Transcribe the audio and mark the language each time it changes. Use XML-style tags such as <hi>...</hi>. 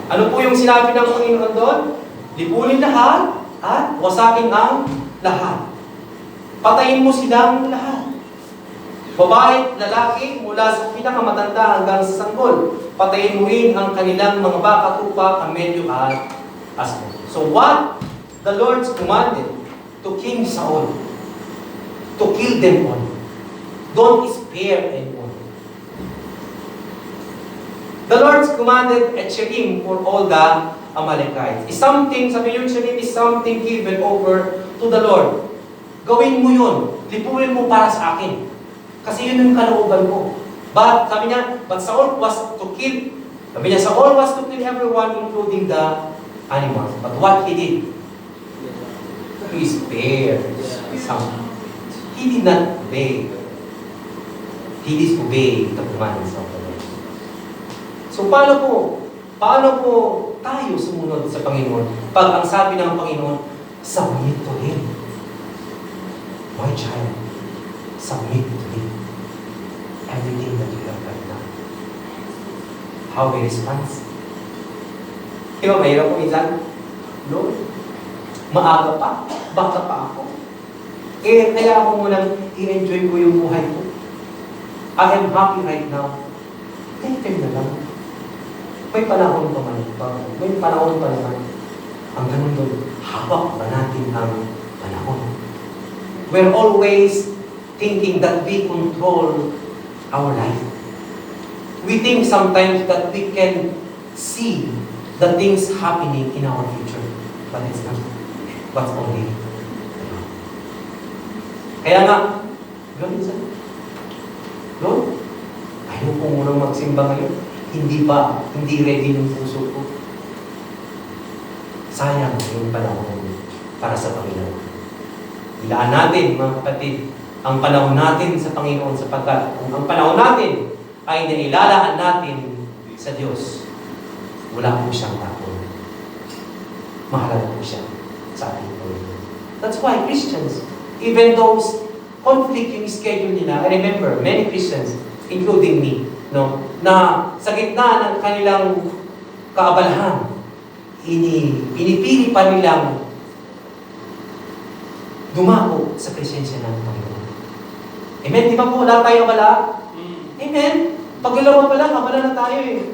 <tl>Ano po yung sinabi ng Panginoon doon? Lipunin lahat at wasakin ang lahat. Patayin mo silang lahat. Babae, lalaki, mula sa pinakamatanda hanggang sa sanggol. Patayin mo rin ang kanilang mga baka, tupa, kamelyo at asno.</tl> <en>So what the Lord commanded to King Saul? To kill them all. Don't spare anyone. The Lord commanded at Shechem for all the Amalekites. Is something,</en> <tl>sabi niyo,</tl> <en>Shechem is something given over to the Lord.</en> <tl>Gawin mo yun. Lipunin mo para sa akin. Kasi yun yung kalooban ko.</tl> <en>But,</en> <tl>sabi niya,</tl> <en>but Saul was to kill. Sabi niya, Saul was to kill everyone, including the animals. But what he did? He spared some. He did not obey. He disobeyed the commands of the Lord.</en> <tl>So, paano po tayo sumunod sa Panginoon? Pag ang sabi ng Panginoon,</tl> <en>submit to Him. My child, submit to Him. Everything that you have right now. How He responds?</en> <tl>Di ba, mahirap po minsan? Lord, maaga pa, baka pa ako. Kaya ako munang i-enjoy ko yung buhay ko.</tl> <en>I am happy right now.</en> <tl>Take na lang. May panahon pa man. May panahon pa naman. Ang ganun doon, hawak ba natin ang panahon?</tl> <en>We're always thinking that we control our life. We think sometimes that we can see the things happening in our future. But it's not. But only.</en> <tl>Kaya nga, gawin sa Lord, ayaw ko munang magsimba ngayon. Hindi ready yung puso ko. Sayang yung panahon para sa Panginoon. Ilaan natin, mga kapatid, ang panahon natin sa Panginoon sapagkat kung ang panahon natin ay nailalaan natin sa Diyos, wala po siyang tapon. Mahalaga po siya sa ating Panginoon.</tl> <en>That's why Christians, even those conflict</en> <tl>yung schedule nila,</tl> <en>I remember many Christians, including me,</en> <tl>na sa gitna ng kanilang kaabalahan, pinipili pa nilang dumako sa presensya ng Panginoon. Amen? Di ba po, wala tayo abala? Amen? Paglalawa pa lang, abala na tayo eh.</tl>